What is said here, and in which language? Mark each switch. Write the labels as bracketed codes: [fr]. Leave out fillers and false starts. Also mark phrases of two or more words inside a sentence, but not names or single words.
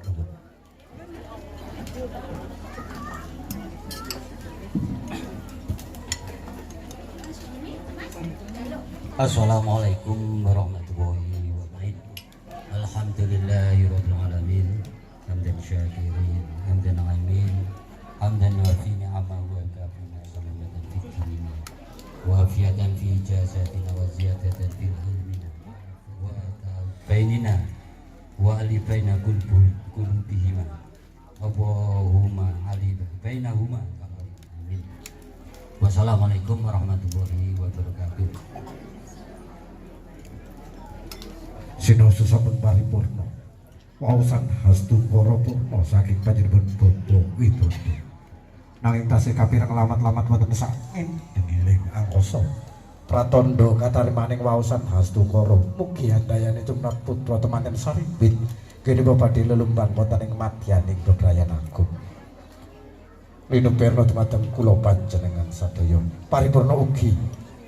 [ar] السلام عليكم ورحمة الله وبركاته. الحمد لله رب العالمين. حمدا شاكرين، حمدا ناعمين، حمدا وافي نعمه وكفانا سلامة في ديننا وعافية في جسدنا وزيادة في علمنا وبيننا وألفينا قلوبهما اللهم ألف بينهما. Amin. والسلام عليكم ورحمة الله وبركاته. [jv] Sinoso sampun paripurna waosan hastu para purna saking panjenengan Bobo Widodo nanging tasih kapirang lamat-lamat wonten saking deniling angkasa pratandha katarimaning waosan hastu kara mugi handayane tumrap putra temanten saripit kene badhe lelumban wonten ing madyaning bebrayan agung linuperna dumateng kula panjenengan sadaya paripurna ugi